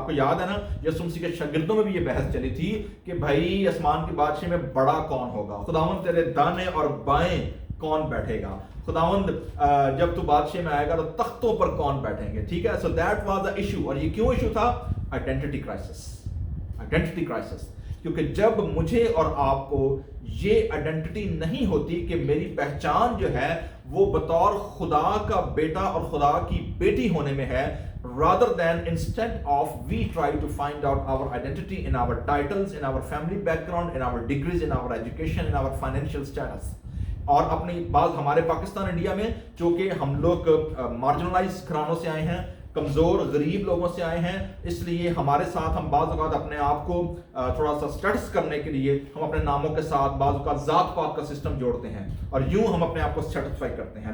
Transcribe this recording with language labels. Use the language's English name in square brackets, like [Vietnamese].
[Urdu] آپ کو یاد ہے نا، یسوع مسیح کے شاگردوں میں بھی یہ بحث چلی تھی کہ بھائی آسمان کی بادشاہی میں بڑا کون ہوگا؟ خداوند تیرے دانے اور بائیں کون بیٹھے گا؟ خداوند جب تو بادشاہی میں آئے گا تو تختوں پر کون بیٹھیں گے؟ ٹھیک ہے. [English] So that was the issue. [Urdu] اور یہ کیوں ایشو تھا؟ [English] Identity crisis. Identity crisis. [Urdu] کیونکہ جب مجھے اور آپ کو یہ آئیڈینٹی نہیں ہوتی کہ میری پہچان جو ہے وہ بطور خدا کا بیٹا اور خدا کی بیٹی ہونے میں ہے، [English] rather than instead of we try to find out our identity in our titles, in our family background, in our degrees, in our education, in our financial status. [Urdu] اور اپنی بات ہمارے پاکستان انڈیا میں، چونکہ ہم لوگ مارجنلائز گھرانوں سے آئے ہیں، کمزور غریب لوگوں سے آئے ہیں، اس لیے ہمارے ساتھ ہم بعض اوقات اپنے آپ کو تھوڑا سا سٹیٹس کرنے کے لیے ہم اپنے ناموں کے ساتھ بعض اوقات ذات پات کا سسٹم جوڑتے ہیں، اور یوں ہم اپنے آپ کو سیٹسفائی کرتے ہیں.